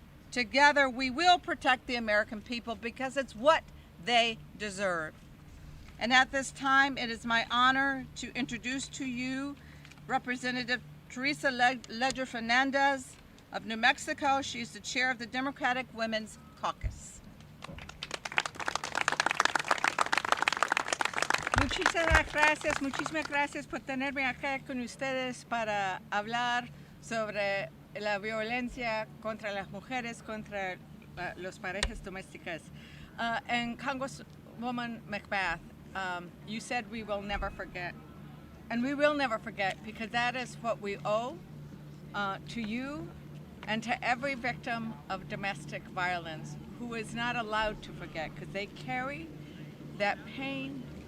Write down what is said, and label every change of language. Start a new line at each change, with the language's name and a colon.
English: Together we will protect the American people because it's what they deserve. And at this time, it is my honor to introduce to you Representative Teresa Ledger Fernandez of New Mexico. She is the chair of the Democratic Women's Caucus.
Spanish: Muchísimas gracias por tenerme acá con ustedes para hablar sobre la violencia contra las mujeres, contra las parejas domésticas.
English: And Congresswoman McBath, you said we will never forget. And we will never forget, because that is what we owe to you and to every victim of domestic violence who is not allowed to forget, because they carry that pain.